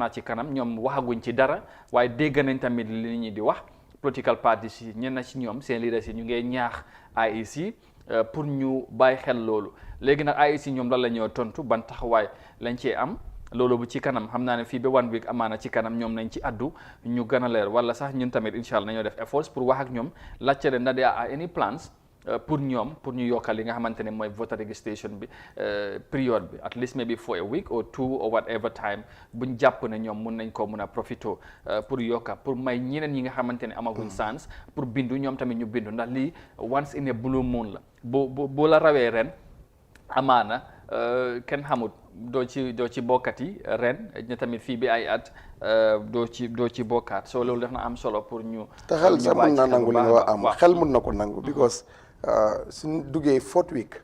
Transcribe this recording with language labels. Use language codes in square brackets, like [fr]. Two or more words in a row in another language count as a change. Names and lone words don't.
[wo] naa ci kanam ñoom waxaguñ ci dara waaye dégg nañ tamit li ñi di wax [en] political parties [wo] yi ñenn ci ñoom seen leaders yi ñu ngee ñaax IEC pour ñu bàyyi xel loolu léegi nag IEC ñoom lan la ñoo tontu ban taxawaay lañ cee am loolu bu ci kanam xam naa ne fii ba 1 week amaana ci kanam ñoom nañ ci addu ñu gën a leer wala sax ñun tamit [ar] إن شاء الله [wo] nañoo def efforts pour wax ak ñoom laajte leen ndax [en] there are any plans [wo] pour ñu yokkal li nga xamante ne mooy [en] voter registration [wo] bi period bi [en] at least maybe for a week or 2 or whatever time [wo] buñ jàpp ne ñoom mun nañ koo mun a profito pour yokka pour may ñeneen ñi nga xamante ne amaguñ chance pour bindu ñoom tamit ñu bindu ndax lii [en] once in a blue moon [wo] la boo la rawee ren amaana kenn xamut doo ci bokkat yi ren ña tamit fii bi ay at doo ci bokkaat so loolu def na am solo pour ñu te xel sax mun na nangu li nga wax am xel mun na ko nangu because suñ duggee 4th week